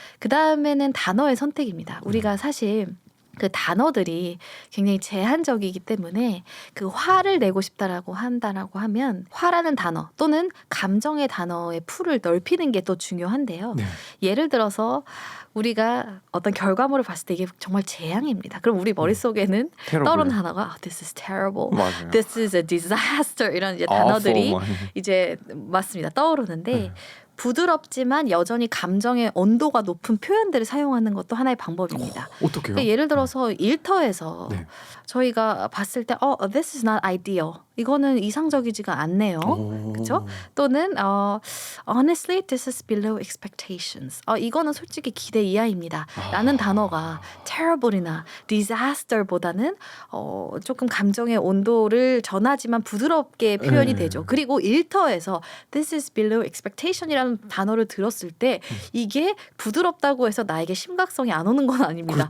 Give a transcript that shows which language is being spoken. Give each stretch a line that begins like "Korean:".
Korean: 그 다음에는 단어의 선택입니다. 우리가 사실 그 단어들이 굉장히 제한적이기 때문에 그 화를 내고 싶다라고 한다라고 하면 화라는 단어 또는 감정의 단어의 풀을 넓히는 게 또 중요한데요. 네. 예를 들어서 우리가 어떤 결과물을 봤을 때 이게 정말 재앙입니다. 그럼 우리 머릿속에는 떠오르는 단어가
English: this is terrible,
Korean: 맞아요.
English: this is a disaster
Korean: 이런 이제 단어들이
English: awful.
Korean: 이제 맞습니다. 떠오르는데 부드럽지만 여전히 감정의 온도가 높은 표현들을 사용하는 것도 하나의 방법입니다. 어떻게요? 그러니까 예를 들어서 일터에서 네. 저희가 봤을 때
English: this is not ideal.
Korean: 이거는 이상적이지가 않네요. 그렇죠?
English: 또는 honestly this is below expectations.
Korean: 이거는 솔직히 기대 이하입니다. 라는 단어가 terrible이나 disaster보다는 조금 감정의 온도를 전하지만 부드럽게 표현이 되죠. 그리고 일터에서
English: this is below expectation
Korean: 이라는 단어를 들었을 때 이게 부드럽다고 해서 나에게 심각성이 안 오는 건 아닙니다.